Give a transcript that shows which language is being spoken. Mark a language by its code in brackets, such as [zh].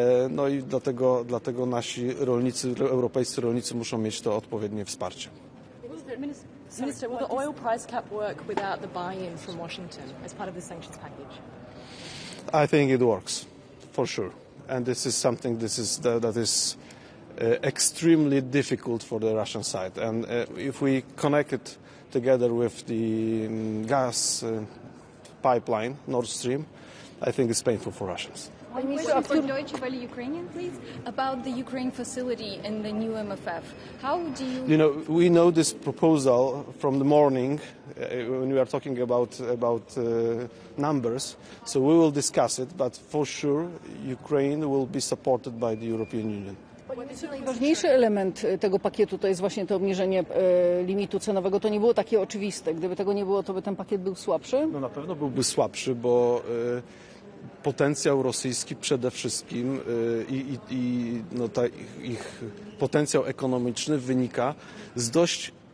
[pl] No i dlatego nasi rolnicy, europejscy rolnicy muszą mieć to odpowiednie wsparcie. [en] Minister, will the oil price cap work without the buy-in from Washington as part of the sanctions package? I think it works, for sure. And this is something that is extremely difficult for the Russian side. And if we connect it together with the gas pipeline, Nord Stream, I think it's painful for Russians. One question for Deutsche Welle Ukrainian, please, about the Ukraine facility in the new MFF. How do you... You know, we know this proposal from the morning when we are talking about numbers, so we will discuss it, but for sure Ukraine will be supported by the European Union. [pl] Najważniejszy element tego pakietu to jest właśnie to obniżenie limitu cenowego. To nie było takie oczywiste. Gdyby tego nie było, to by ten pakiet był słabszy? No na pewno byłby słabszy, bo potencjał rosyjski przede wszystkim i ich potencjał ekonomiczny wynika z dość